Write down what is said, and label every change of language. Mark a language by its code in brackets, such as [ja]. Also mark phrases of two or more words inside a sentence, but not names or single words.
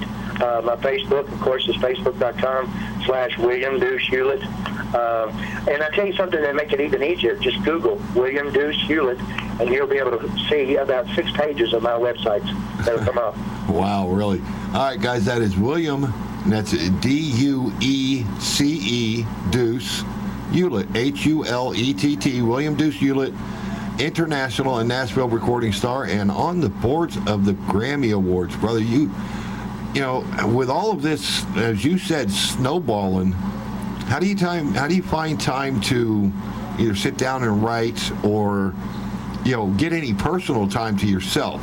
[en] My Facebook, of course, is Facebook.com/William Duece Hulett. And I tell you something that make it even easier. Just Google William Duece Hulett, and you'll be able to see about 6 pages of my websites that'll come up. Wow, really? All right, guys, that is William, and that's D-U-E-C-E, Duece Hulett, H-U-L-E-T-T, William Duece Hulett, international and Nashville recording star, and on the boards of the Grammy Awards. Brother, you know, with all of this, as you said, snowballing, how do you find time to either sit down and write or, you know, get any personal time to yourself?